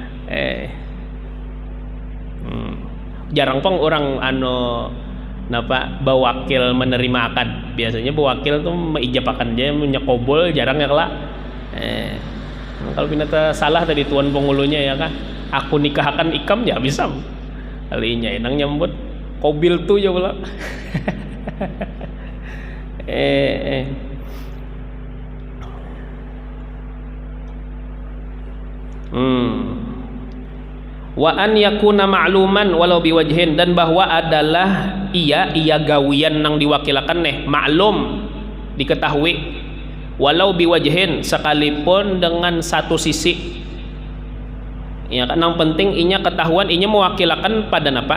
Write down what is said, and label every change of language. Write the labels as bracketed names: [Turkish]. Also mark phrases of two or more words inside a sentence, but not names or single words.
[Banjar] Jarang pong orang napa bewakil menerima akad. Biasanya bewakil tuh meijabakan aja, menyekobol jarang ya kelak. Kalau pina salah tadi tuan pengulunya ya kan, aku nikahkan ikam ya bisa kalinya nang nyambut kobil tuh ya pula. [Arabic] وأن يكون معلوما ولو بوجه, [Banjar] dan bahwa adalah ia gawian nang diwakilakan maklum, diketahui, [Arabic] ولو بوجه, [Banjar] sekalipun dengan satu sisi. Ya kan, yang penting inya ketahuan inya mewakilakan pada napa.